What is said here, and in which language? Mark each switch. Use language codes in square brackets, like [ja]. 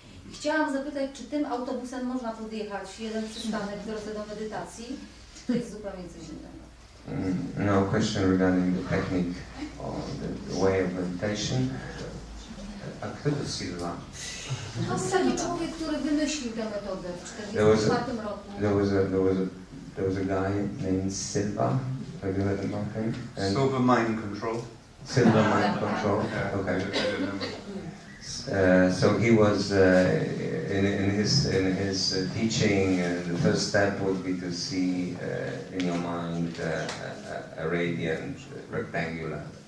[pl] I chciałam zapytać, czy tym autobusem można podjechać jeden przystanek w drodze do medytacji, czy to jest zupełnie coś innego? [en] No question regarding the technique or the way of meditation. [pl] A kto to Silva? To jest taki człowiek, który wymyślił tę metodę w 1944 roku. [en] There was a guy named Silva. Have you heard about him? Silver mind control. Silver mind control. Yeah, Okay. I don't know. So he was in his teaching. The first step would be to see in your mind a radiant rectangular.